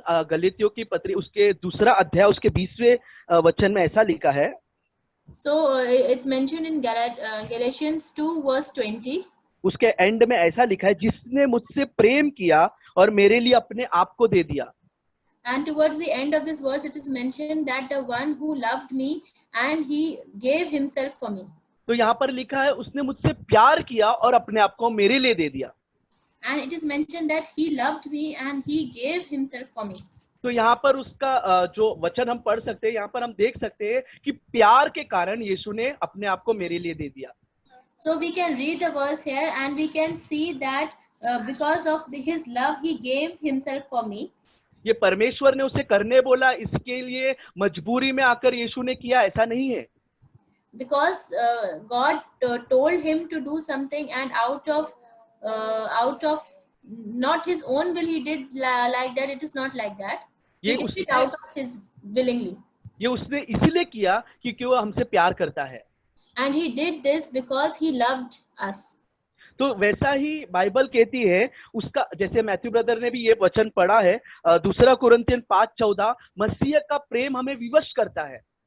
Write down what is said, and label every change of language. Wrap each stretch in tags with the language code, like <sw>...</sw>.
<hi>गलातियों की पत्री उसके 2 अध्याय उसके 20वें वचन में ऐसा लिखा है।</hi> <en>So it's mentioned in Galatians 2 verse 20.</en> <hi>उसके एंड में ऐसा लिखा है, जिसने मुझसे प्रेम किया और मेरे लिए अपने आप को दे दिया।</hi> <en>And towards the end of this verse it is mentioned that the one who loved me and he gave himself for me.</en> <hi>तो यहाँ पर लिखा है उसने मुझसे प्यार किया और अपने आप को मेरे लिए दे दिया।</hi> <en>And it is mentioned that he loved me and he gave himself for me.</en> <hi>तो यहाँ पर उसका जो वचन हम पढ़ सकते हैं, यहाँ पर हम देख सकते हैं कि प्यार के कारण यीशु ने अपने आप को मेरे लिए दे दिया।</hi> <en>So we can read the verse here and we can see that because of his love he gave himself for me.</en> <hi>ये परमेश्वर ने उसे करने बोला, इसके लिए मजबूरी में आकर यीशु ने किया, ऐसा नहीं है।</hi> <en>Because God told him to do something, and out of not his own will he did like that. It is not like that. He did it out of his willingly.</en> <hi>ये उसने इसीलिए किया क्योंकि वो हमसे प्यार करता है।</hi> <en>And he did this because he loved us.</en> <hi>तो वैसा ही बाइबल कहती है उसका, जैसे मैथ्यू ब्रदर ने भी ये वचन पढ़ा है 2 कुरिन्थियन 5:14, मसीह का प्रेम हमें विवश करता है।</hi>